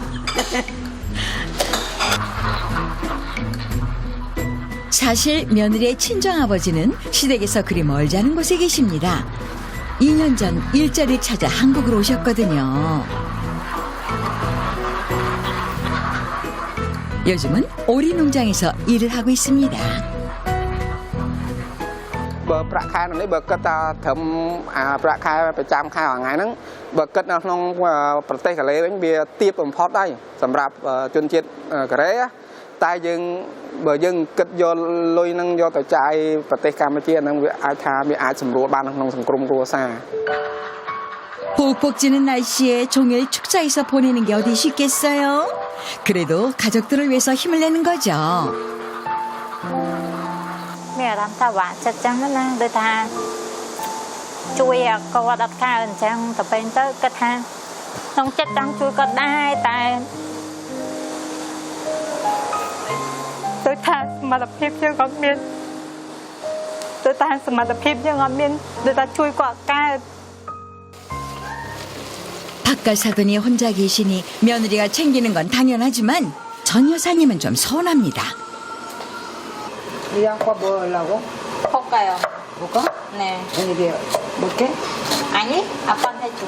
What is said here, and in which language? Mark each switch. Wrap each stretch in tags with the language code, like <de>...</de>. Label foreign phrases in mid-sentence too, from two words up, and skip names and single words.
<ko>사실 며느리의 친정아버지는 시댁에서 그리 멀지 않은 곳에 계십니다. 2년 전 일자리 찾아 한국으로 오셨거든요. 요즘은 오리 농장에서 일을 하고 있습니다.</ko> <km>បើប្រាក់ខែនេះបើគិតថាត្រឹមប្រាក់ខែប្រចាំខែមួយថ្ងៃហ្នឹងបើគិតនៅក្នុងប្រទេសកូរ៉េវិញវាទាបបំផុតហើយសម្រាប់ជនជាតិកូរ៉េតែយើងបើយើងគិតយកលុយហ្នឹងយកទៅចាយប្រទេសកម្ពុជាហ្នឹងវាអាចថាវាអាចសម្រួលបានក្នុងសង្គមគ្រួសារ</km> <ko>푹푹 찌는 날씨에 종일 축사해서 보내는 게 어디 쉽겠어요? 그래도 가족들을 위해서 힘을 내는 거죠.</ko> <km>មានអារម្មណ៍ថាបាក់ចិត្តចឹងណាដូចថាជួយគាត់អត់កើតអញ្ចឹងទៅពេលទៅគិតថាក្នុងចិត្តចង់ជួយគាត់ដែរតែដូចថាសមត្ថភាពយើងអត់មានដូចថាសមត្ថភាពយើងអត់មានដូចថាជួយគាត់កើត</km> <ko>바깥 사돈이 혼자 계시니 며느리가 챙기는 건 당연하지만 전 여사님은 좀 서운합니다. 이 양파 뭐 하려고? 볶아요. 볼까? 네. 저녁에 먹게? 아니 아빠한테 줘.</ko>